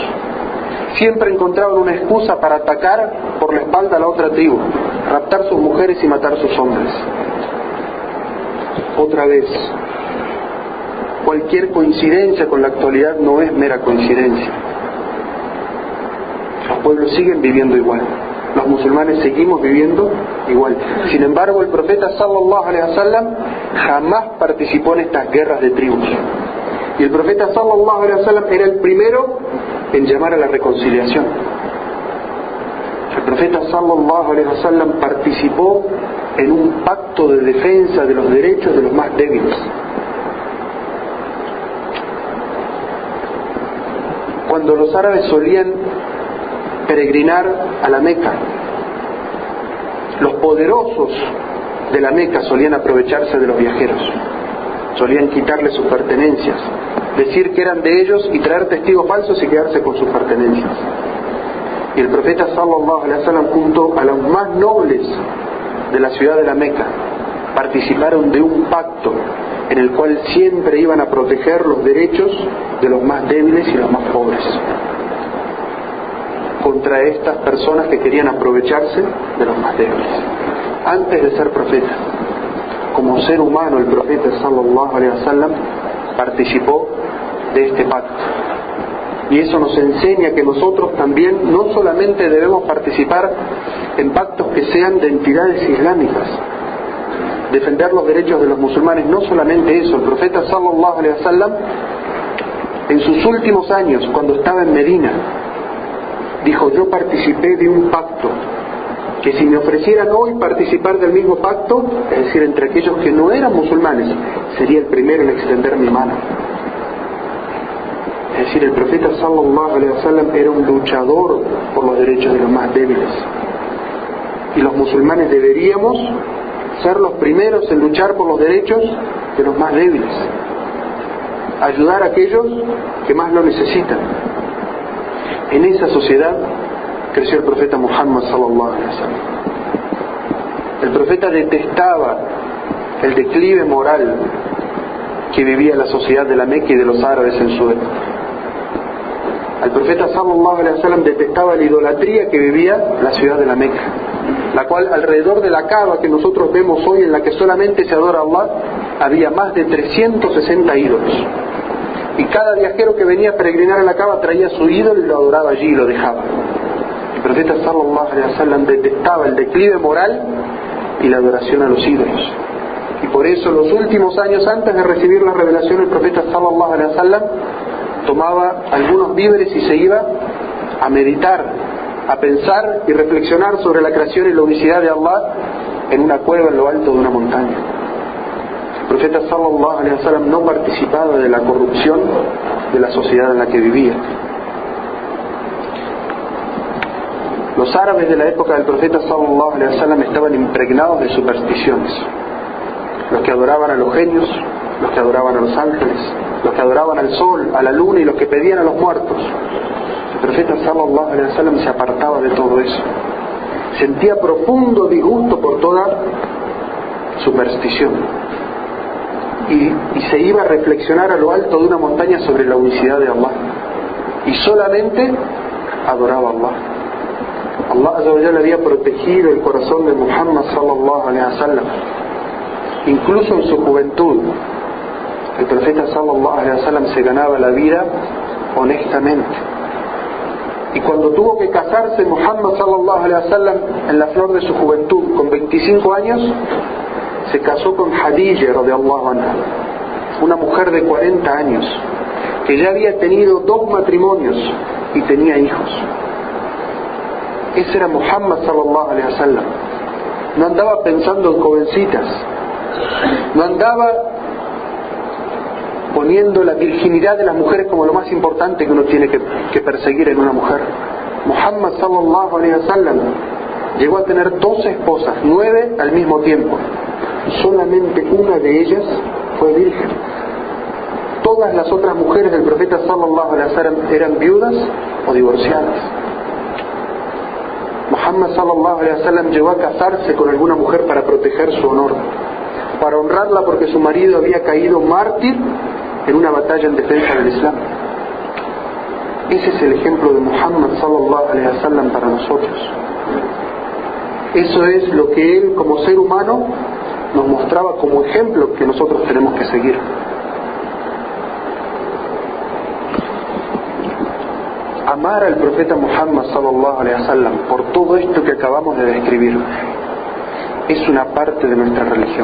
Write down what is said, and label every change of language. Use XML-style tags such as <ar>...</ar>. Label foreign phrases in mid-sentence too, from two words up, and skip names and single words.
<es>Siempre encontraban una excusa para atacar por la espalda a la otra tribu, raptar sus mujeres y matar sus hombres. Otra vez, cualquier coincidencia con la actualidad no es mera coincidencia. Los pueblos siguen viviendo igual. los musulmanes seguimos viviendo igual. Sin embargo, el profeta</es> <ar>صلى الله عليه وسلم</ar> <es>jamás participó en estas guerras de tribus. Y el profeta</es> <ar>صلى الله عليه وسلم</ar> <es>era el primero en llamar a la reconciliación. El profeta</es> <ar>صلى الله عليه وسلم</ar> <es>participó en un pacto de defensa de los derechos de los más débiles. Cuando los árabes solían peregrinar a la Meca, los poderosos de la Meca solían aprovecharse de los viajeros, solían quitarles sus pertenencias, decir que eran de ellos y traer testigos falsos y quedarse con sus pertenencias. Y el profeta</es> <ar>صلى الله عليه وسلم</ar> <es>junto a los más nobles de la ciudad de la Meca participaron de un pacto en el cual siempre iban a proteger los derechos de los más débiles y los más pobres contra estas personas que querían aprovecharse de los más débiles. Antes de ser profeta, como ser humano, el profeta</es> <ar>صلى الله عليه وسلم</ar> <es>participó de este pacto. Y eso nos enseña que nosotros también no solamente debemos participar en pactos que sean de entidades islámicas, defender los derechos de los musulmanes, no solamente eso. El profeta</es> <ar>صلى الله عليه وسلم</ar> <es>en sus últimos años, cuando estaba en Medina, dijo: yo participé de un pacto que si me ofrecieran hoy participar del mismo pacto, es decir, entre aquellos que no eran musulmanes, sería el primero en extender mi mano. Es decir, el profeta</es> <ar>صلى الله عليه وسلم</ar> <es>era un luchador por los derechos de los más débiles, y los musulmanes deberíamos ser los primeros en luchar por los derechos de los más débiles, ayudar a aquellos que más lo necesitan. En esa sociedad creció el profeta Muhammad</es> <ar>صلى الله عليه وسلم.</ar> <es>El profeta detestaba el declive moral que vivía la sociedad de la Meca y de los árabes en su época. El profeta</es> <ar>صلى الله عليه وسلم</ar> <es>detestaba la idolatría que vivía la ciudad de la Meca, la cual alrededor de la Kaaba que nosotros vemos hoy, en la que solamente se adora a Allah, había más de 360 ídolos. Y cada viajero que venía a peregrinar a la Kaaba traía su ídolo y lo adoraba allí y lo dejaba. El profeta</es> <ar>صلى الله عليه وسلم</ar> <es>detestaba el declive moral y la adoración a los ídolos. Y por eso los últimos años antes de recibir la revelación, el profeta</es> <ar>صلى الله عليه وسلم</ar> <es>tomaba algunos víveres y se iba a meditar, a pensar y reflexionar sobre la creación y la unicidad de Allah en una cueva en lo alto de una montaña. El profeta</es> <ar>صلى الله عليه وسلم</ar> <es>no participaba de la corrupción de la sociedad en la que vivía. Los árabes de la época del profeta</es> <ar>صلى الله عليه وسلم</ar> <es>estaban impregnados de supersticiones. Los que adoraban a los genios, los que adoraban a los ángeles, los que adoraban al sol, a la luna y los que pedían a los muertos. El profeta</es> <ar>صلى الله عليه وسلم</ar> <es>se apartaba de todo eso. Sentía profundo disgusto por toda superstición. Y se iba a reflexionar a lo alto de una montaña sobre la unicidad de Allah. Y solamente adoraba a Allah. Allah</es> <ar>عز وجل</ar> <es>había protegido el corazón de Muhammad</es> <ar>صلى الله عليه وسلم.</ar> <es>Incluso en su juventud, el profeta</es> <ar>صلى الله عليه وسلم</ar> <es>se ganaba la vida honestamente. Y cuando tuvo que casarse Muhammad</es> <ar>صلى الله عليه وسلم</ar> <es>en la flor de su juventud, con 25 años, se casó con Khadija</es> <ar>رضي الله عنها,</ar> <es>una mujer de 40 años, que ya había tenido 2 matrimonios y tenía hijos. Ese era Muhammad</es> <ar>صلى الله عليه وسلم.</ar> <es>No andaba pensando en jovencitas, no andaba poniendo la virginidad de las mujeres como lo más importante que uno tiene que perseguir en una mujer. Muhammad</es> <ar>صلى الله عليه وسلم</ar> <es>llegó a tener 12 esposas, 9 al mismo tiempo. Solamente una de ellas fue virgen. Todas las otras mujeres del profeta</es> <ar>صلى الله عليه وسلم</ar> <es>eran viudas o divorciadas. Muhammad</es> <ar>صلى الله عليه وسلم</ar> <es>llegó a casarse con alguna mujer para proteger su honor, para honrarla porque su marido había caído mártir en una batalla en defensa del Islam. Ese es el ejemplo de Muhammad</es> <ar>صلى الله عليه وسلم</ar> <es>para nosotros. Eso es lo que él como ser humano nos mostraba como ejemplo que nosotros tenemos que seguir. A amar al profeta Muhammad</es> <ar>صلى الله عليه وسلم</ar> <es>por todo esto que acabamos de describir es una parte de nuestra religión.</es>